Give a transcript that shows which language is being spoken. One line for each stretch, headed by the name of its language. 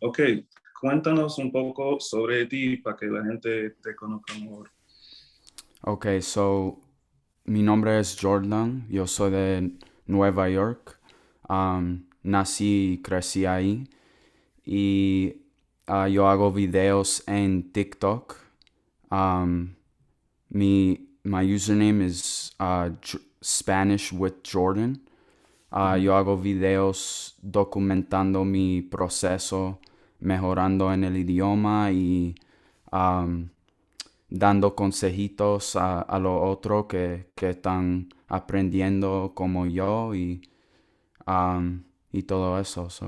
Spanish: Ok, cuéntanos un poco sobre ti para que la gente te conozca mejor. Ok, so mi nombre es Jordan, yo soy de Nueva York. Nací y crecí ahí y yo hago videos en TikTok.
English: Um, my username is Spanish with Jordan. Ujú.
Spanish: Yo hago videos documentando mi proceso, mejorando en el idioma y um, dando consejitos a los otros que están aprendiendo como yo um, y todo eso.